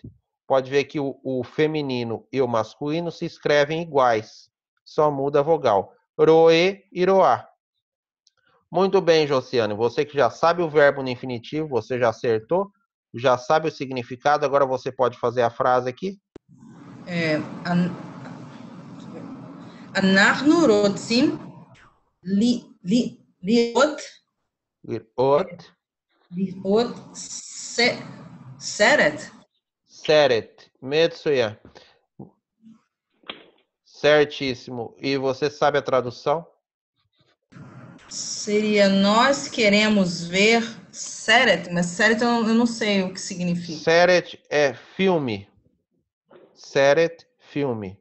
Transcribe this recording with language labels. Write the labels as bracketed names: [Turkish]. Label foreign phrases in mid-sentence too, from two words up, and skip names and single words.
[Portuguese] Pode ver que o feminino e o masculino se escrevem iguais. Só muda a vogal. Roe e roá. Muito bem, Josiane. Você que já sabe o verbo no infinitivo, você já acertou, já sabe o significado, agora você pode fazer a frase aqui. [Hebrew] אנחנו רוצים לראות Ot, לראות סרט. סרט, מצוין. [Portuguese] Certíssimo. E você sabe a tradução? Seria nós queremos ver seret, mas seret eu não sei o que significa. Seret é filme. Seret, filme.